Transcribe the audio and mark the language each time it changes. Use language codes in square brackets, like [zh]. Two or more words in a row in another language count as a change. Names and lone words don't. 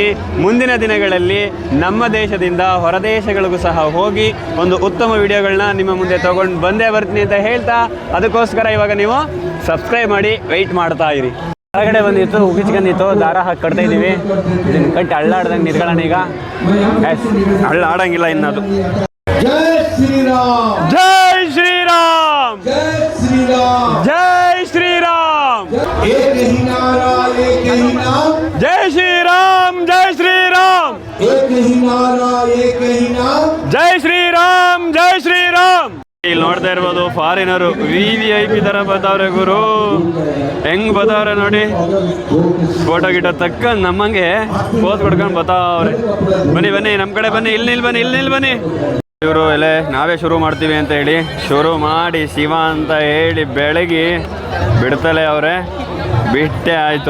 [kn] ಮುಂದಿನ ದಿನಗಳಲ್ಲಿ ನಮ್ಮ ದೇಶದಿಂದ ಹೊರದೇಶಗಳಿಗೂ ಸಹ ಹೋಗಿ ಒಂದು ಉತ್ತಮ ವಿಡಿಯೋಗಳನ್ನ ನಿಮ್ಮ ಮುಂದೆ ತೊಗೊಂಡು ಬಂದೇ ಬರ್ತೀನಿ ಅಂತ ಹೇಳ್ತಾ, ಅದಕ್ಕೋಸ್ಕರ ಇವಾಗ ನೀವು ಸಬ್ಸ್ಕ್ರೈಬ್ ಮಾಡಿ ವೆಯ್ಟ್ ಮಾಡ್ತಾ ಇರಿ. ಹೊರಗಡೆ ಬಂದಿತ್ತು, ಉಗಿಸ್ಕೊಂಡಿತ್ತು, ದಾರ ಹಾಕಿ ಕಟ್ತಾ ಇದೀವಿ. ಇದನ್ನ ಕಟ್ಟಿ ಹಳ್ಳಾಡ್ದಂಗೆ ನಿರ್ಗಳಣ ಈಗ. ಹಳ್ಳ ಆಡಂಗಿಲ್ಲ ಇನ್ನದು. [hi] जय श्री राम, जय श्रीराम, जय श्री राम, जय श्रीराम, एक ही नारा एक ही नाम, जय श्रीराम, जय श्रीराम, एक ही नारा एक ही नाम, जय श्रीराम, जय श्रीराम. [kn] ಇಲ್ಲಿ ನೋಡ್ತಾ ಇರ್ಬೋದು ಫಾರಿನರು VIP ತರ ಬರ್ತಾವ್ರೆ ಗುರು. ಹೆಂಗ್ ಬರ್ತಾವ್ರೆ ನೋಡಿ, ಫೋಟೋ ಗಿಟೋ ತಕ್ಕ ನಮ್ಮಂಗೆ ಪೋಸ್ ಕೊಡ್ಕೊಂಡು ಬರ್ತಾವ್ರೆ. ಬನ್ನಿ ಬನ್ನಿ ನಮ್ಮ ಕಡೆ ಬನ್ನಿ, ಇಲ್ಲಿ ಬನ್ನಿ, ಇಲ್ಲಿ ಬನ್ನಿ. ಇವರು ಎಲ್ಲ ನಾವೇ ಶುರು ಮಾಡ್ತೀವಿ ಅಂತ ಹೇಳಿ ಶುರು ಮಾಡಿ ಶಿವ ಅಂತ ಹೇಳಿ ಬೆಳಗಿ ಬಿಡ್ತಲೇ ಅವರೇ, ಬಿಟ್ಟೆ ಆಯಿತು.